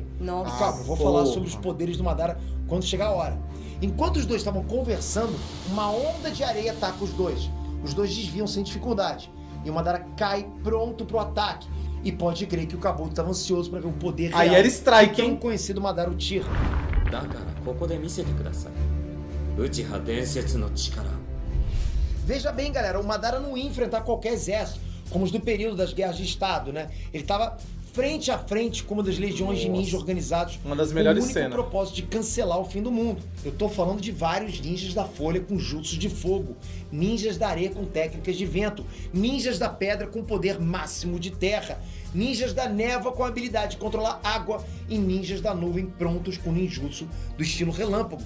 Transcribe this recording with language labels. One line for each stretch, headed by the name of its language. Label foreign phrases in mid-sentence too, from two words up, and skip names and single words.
Portuguese: Calma, eu vou falar sobre os poderes do Madara quando chegar a hora. Enquanto os dois estavam conversando, uma onda de areia ataca os dois. Os dois desviam sem dificuldade. E o Madara cai pronto pro ataque. E pode crer que o Kabuto estava ansioso para ver o poder real Aí era strike, do tão hein? conhecido Madara Uchiha.
Japanese: だからここで見せてください。ウチハ伝説の力。
Portuguese: Veja bem, galera, o Madara não ia enfrentar qualquer exército, como os do período das guerras de Estado, né? Ele estava frente a frente com uma das legiões de ninja organizados, Uma das com melhores o único cenas. propósito de cancelar o fim do mundo. Eu tô falando de vários ninjas da folha com jutsus de fogo, ninjas da areia com técnicas de vento, ninjas da pedra com poder máximo de terra, ninjas da névoa com a habilidade de controlar água e ninjas da nuvem prontos com ninjutsu do estilo relâmpago.